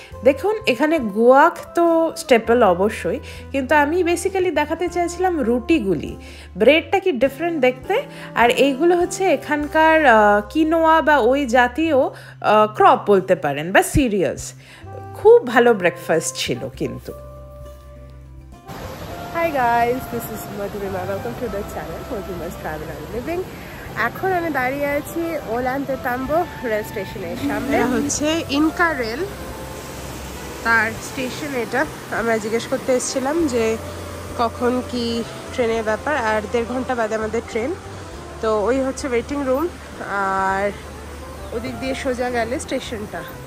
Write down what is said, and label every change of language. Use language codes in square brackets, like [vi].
[bn] দেখুন এখানে গুয়াক তো স্টেপল অবশ্যই, কিন্তু আমি বেসিক্যালি দেখাতে চাইছিলাম রুটিগুলি। ব্রেডটা কি ডিফারেন্ট দেখতে, আর এইগুলো হচ্ছে এখানকার কিনোয়া বা ওই জাতীয় ক্রপ বলতে পারেন বা সিরিয়ালস। খুব ভালো ব্রেকফাস্ট ছিল কিন্তু। [en] Hi guys, this is Madhurima. Welcome to the channel Madhurima's Travel and Living. [bn] এখন আমি দাঁড়িয়ে আছি ওলান্তে তাম্বো রেল স্টেশনের সামনে। এটা হচ্ছে ইনকা রেল, তার স্টেশন এটা। আমরা জিজ্ঞেস করতে এসেছিলাম যে কখন কি ট্রেনের ব্যাপার, আর 1.5 ঘন্টা বাদে আমাদের ট্রেন। তো ওই হচ্ছে ওয়েটিং রুম, আর ওদিক দিয়ে সোজা গেলে স্টেশনটা।